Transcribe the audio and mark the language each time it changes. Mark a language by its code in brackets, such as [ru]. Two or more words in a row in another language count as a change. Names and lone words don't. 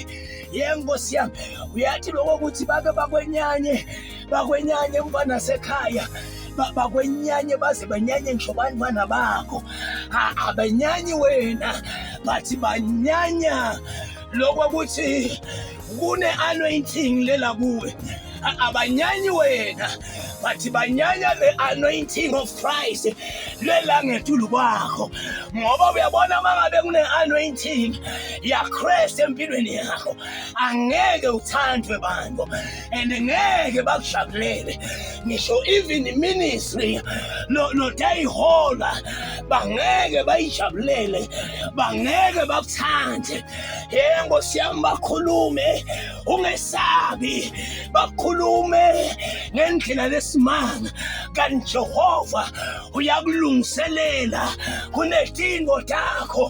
[ss] Nkosi yami, uyathi lokho ukuthi bake bakwenyanye emva nasekhaya, bakwenyanye baze banyanye ngisho bantwana bakho. Abanyanyi wena, bathi banyanya lokho ukuthi kune-anointing lela kuwe. Abanyanyi wena, bathi banyanya le- [en] anointing of Christ [ss] lela ngetulu kwakho, ngoba uyabona mangabe kune-anointing yaKristu empilweni yakho angeke uthandwe bantu and ngeke bakujabulele. Ngisho [en] even ministry [ss] notayihola bangeke bayijabulele, bangeke bakuthande. Nkosi yami, bakhulume ungesabi, bakhulume ngendlela lesimanga, kanti Jehova uyakulungiselela kunedingo takho.